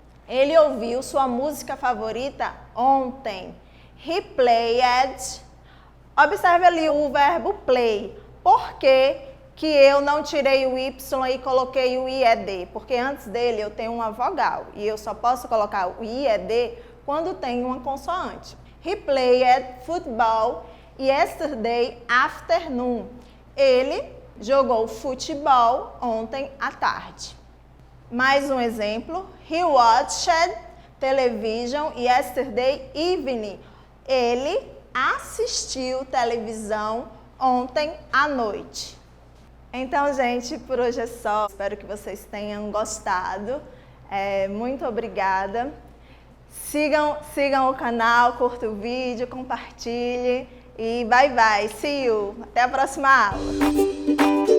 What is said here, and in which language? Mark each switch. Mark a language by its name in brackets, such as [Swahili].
[Portuguese] Ele ouviu sua música favorita ontem. [English] He played. [Portuguese] Observe ali o verbo play. Por que eu não tirei o Y e coloquei o IED? Porque antes dele eu tenho uma vogal e eu só posso colocar o IED quando tem uma consoante. [English] He played football yesterday afternoon. [Portuguese] Ele jogou futebol ontem à tarde. Mais um exemplo. [English] He watched television yesterday evening. [Portuguese] Ele assistiu televisão ontem à noite. Então, gente, por hoje é só. Espero que vocês tenham gostado. Muito obrigada. Sigam o canal, curta o vídeo, compartilhe e [English] bye bye. See you. [Portuguese] Até a próxima aula.